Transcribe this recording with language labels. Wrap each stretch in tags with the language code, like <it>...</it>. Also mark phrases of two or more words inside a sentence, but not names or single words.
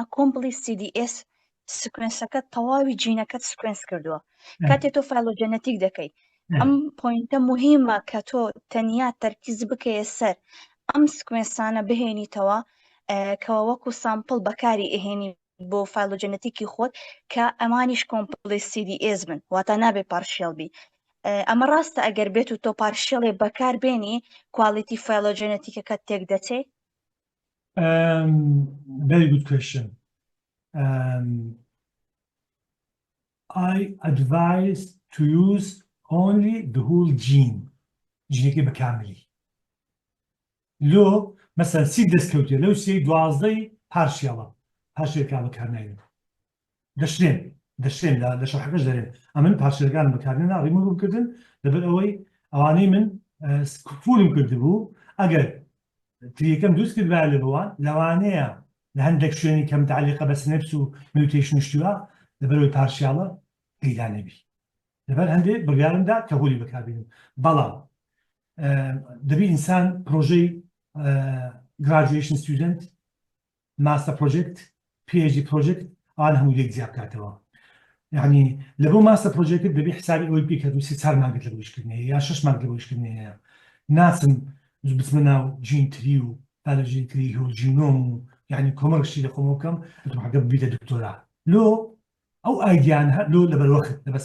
<ckb>کۆمپلی CDS سکوێنسەکە تەواوی جینەکەت سکوێنس کردووە کاتێک تۆ فایلۆجێنێتیک دەکەی ئەم پۆینتە مهمە کە تۆ تەنیا تەرکیز بکەیە سەر ئەم سکوێنسانە بهێنیتەوە کەوە وەکو سامپڵ بەکاری ئەهێنی بۆ فایلۆجێنێتیکی خۆت کە ئەمانیش کۆمپلی CDS بن واتە نابێ پارشێڵ بی ئەمە ڕاستە ئەگەر بێت و تۆ پارشێڵێ بەکاربێنی کوالیتی فایلۆجێنێتیکەکەت تێک دەچێت</ckb> <en>very good question I advise to use only the whole gene</en> <ckb>جینێکی بەکاملی لۆ مەسەن سی دەستکەوتێ لەو سی 12 پارشێڵەکە بەکارناین دەشتێن لە شەرحەکەش دەرێن ئەمن پارشێلەکانم بەکارهێنا ڕیموڤ بکردن لەبەر ئەوەی ئەوانەی من فولم کردبوو ئەگەر تریەکەم دروست کرد با لەبەوان لەوانەیە لە هەندێک شوێنی کە متعلقە بە سنەپس و میوتیشن شتووە لەبەرەوەی پارشیاڵە پەیدا نەبی لەبەر هەندێک بڕیارمدا کە هۆلی بەکاربێنم بەڵام دەبی ئینسان پرۆژەی</ckb> <en>graduation student master project PhD project</en> <ckb>ئەوان هەموو یەک جیا بکاتەوە یعنی لە بۆ</ckb> <en>master project</en> <ckb>دەبێ حسابی ئەوەی بکات و 3 مانگت لە بۆیشکردنەیە یا 6 مانگ لە بۆیشکردنەیە ناچم بچمە ناو جینتری و پالۆژینتری و جینۆم و یعنی کۆمەڵشی لە خۆمە بکەم حەگە ببیتە دکتۆرا لۆ ئەو ئایدیان هەلو لە بەروەخت لە بە</ckb>